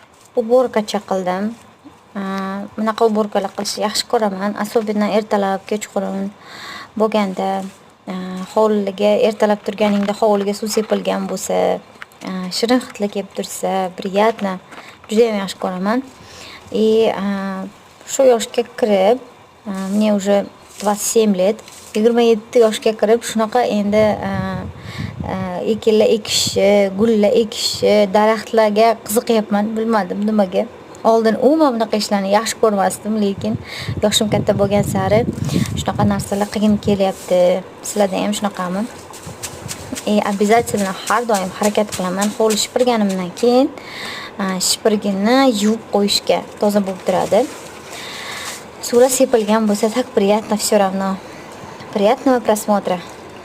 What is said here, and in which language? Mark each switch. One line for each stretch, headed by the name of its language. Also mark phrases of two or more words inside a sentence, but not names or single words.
Uzbek: Уборкаcha qildim. Bunaqa уборкаlar qilishni yaxshi ko'raman. Особенно ertalab, kechqurun bo'lganda, hovliga ertalab turganingda hovliga suv sepilgan bo'lsa, shirin hidlar kelib tursa, приятно. Judayam yaxshi ko'raman. Shu yoshga kirib,
Russian: мне уже 27 лет,
Uzbek: 27 yoshga kirib shunaqa endi ekinlar ekishni, gullar ekishni, daraxtlarga qiziqyapman. Bilmadim nimaga. Oldin umuman bunaqa ishlarni yaxshi ko'rmasdim, lekin yoshim katta bo'lgan sari shunaqa narsalar qilgim kelyapti. Sizlarda ham shunaqami? Обязательно har doim harakat qilaman. Hovli shipirganimdan keyin shipirgini yuvib qo'yishga, toza bo'lib turadi. Suvlar sepilgan bo'lsa,
Russian: так приятно всё равно. Приятного просмотра.